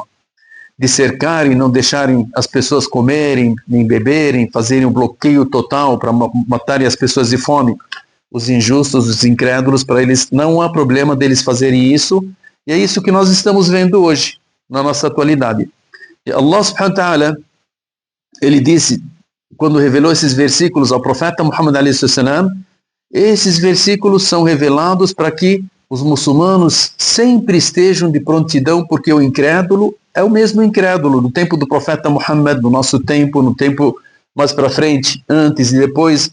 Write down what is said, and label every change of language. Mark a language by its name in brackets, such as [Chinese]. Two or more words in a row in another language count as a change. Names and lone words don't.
[Portuguese] De cercarem, não deixarem as pessoas comerem, nem beberem, fazerem um bloqueio total para matarem as pessoas de fome. Os injustos, os incrédulos, para eles não há problema deles fazerem isso, e é isso que nós estamos vendo hoje, na nossa atualidade. E Allah [Arabic] سبحانه وتعالى, [Portuguese] ele disse, quando revelou esses versículos ao profeta Muhammad a.s., esses versículos são revelados para que os muçulmanos sempre estejam de prontidão, porque o incrédulo é o mesmo incrédulo, no tempo do profeta Muhammad, no nosso tempo, no tempo mais para frente, antes e depois.